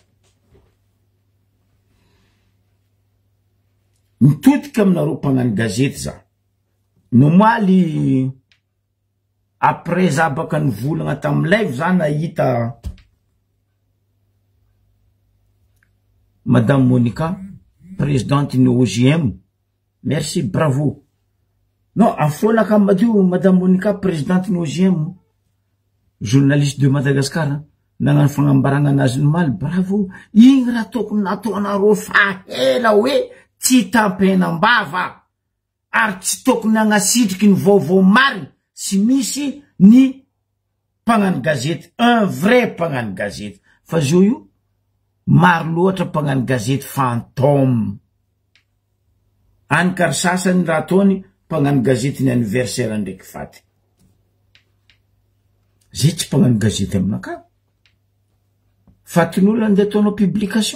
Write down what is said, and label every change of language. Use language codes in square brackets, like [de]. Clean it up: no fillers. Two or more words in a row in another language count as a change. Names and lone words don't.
[mg] Mitodika aminareo pagnano gazety za. Nomaly après za baka nivolagna tamy live za nahita Madame Monica, présidente ny OGM. [fr] Merci, bravo. Non, [mg] afona ka madio Madame Monica, présidente ny OGM, [fr] journaliste de Madagascar, [mg] nagnano fagnambaragna anazy nomaly, bravo. Igny raha tokony nataonareo fahela hoe tsy tampenambava, ary tsy tokony agnasitriky ny vaovao mary sy misy ny pagnano gazety, [fr] un vrai [mg] pagnano gazety. Fa zio io maro loatra pagnano gazety fantôme. Any kary sasany raha ataony pagnano gazety ny anniversaire ndraiky faty. Zay tsy pagnano gazety aminakà. Fatin'olo andeha ataonao publication.